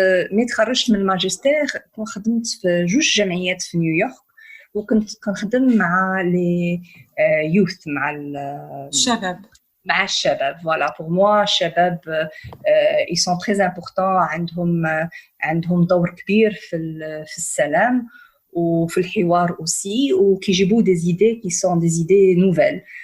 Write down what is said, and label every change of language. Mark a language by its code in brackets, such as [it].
[ar] مي تخرجت من الماجستير خدمت في جوج جمعيات في نيويورك وكنت كنخدم مع لي يوث مع الشباب مع الشباب. [fr] Voilà, pour moi [ar] الشباب [fr] ils sont très importants. [ar] عندهم دور كبير في السلام وفي الحوار aussi وكيجيبوا [fr] des idées qui sont des idées nouvelles.